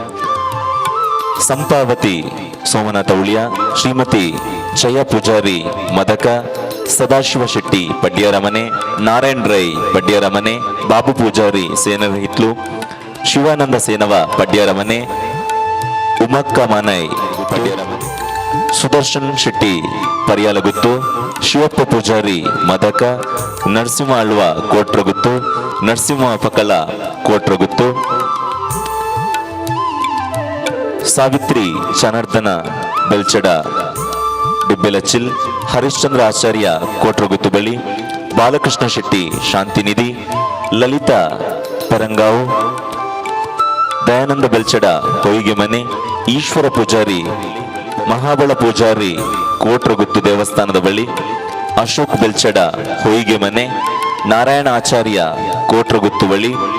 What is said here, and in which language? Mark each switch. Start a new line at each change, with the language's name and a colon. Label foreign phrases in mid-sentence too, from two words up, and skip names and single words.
Kannada: ಸಂಪಾವತಿ ಸೋಮನಾಥ ಉಳಿಯ, ಶ್ರೀಮತಿ ಜಯ ಪೂಜಾರಿ ಮದಕ, ಸದಾಶಿವ ಶೆಟ್ಟಿ ಪಡ್ಯಾರ ಮನೆ, ನಾರಾಯಣ್ ರೈ ಪಡ್ಯಾರ ಮನೆ, ಬಾಬು ಪೂಜಾರಿ ಸೇನರ ಹಿತ್ಲು, ಶಿವಾನಂದ ಸೇನವ ಪಡ್ಯಾರ ಮನೆ, ಉಮಕ್ಕ ಮಾನೈ ಪಡ್ಯಾರ ಮನೆ, ಸುದರ್ಶನ್ ಶೆಟ್ಟಿ ಪರಿಯಾಲಗುತ್ತು, ಶಿವಪ್ಪ ಪೂಜಾರಿ ಮದಕ, ನರಸಿಂಹ ಆಳ್ವ ಕೋಟ್ರಗುತ್ತು, ನರಸಿಂಹ ಪಕಲ ಕೋಟ್ರಗುತ್ತು, ಸಾವಿತ್ರಿ ಜನಾರ್ದನ ಬೆಲ್ಚಡ ಡಿಬ್ಬೆಲಚಿಲ್, ಹರಿಶ್ಚಂದ್ರ ಆಚಾರ್ಯ ಕೋಟ್ರಗುತ್ತು ಬಳಿ, ಬಾಲಕೃಷ್ಣ ಶೆಟ್ಟಿ ಶಾಂತಿನಿಧಿ, ಲಲಿತಾ ಪರಂಗಾವು, ದಯಾನಂದ ಬೆಲ್ಚಡ ಹೊಯ್ಗೆ ಮನೆ, ಈಶ್ವರ ಪೂಜಾರಿ ಮಹಾಬಳ ಪೂಜಾರಿ ಕೋಟ್ರಗುತ್ತು ದೇವಸ್ಥಾನದ ಬಳಿ, ಅಶೋಕ್ ಬೆಲ್ಚಡ ಹೊಯ್ಗೆ ಮನೆ, ನಾರಾಯಣ ಆಚಾರ್ಯ ಕೋಟ್ರಗುತ್ತು ಬಳಿ,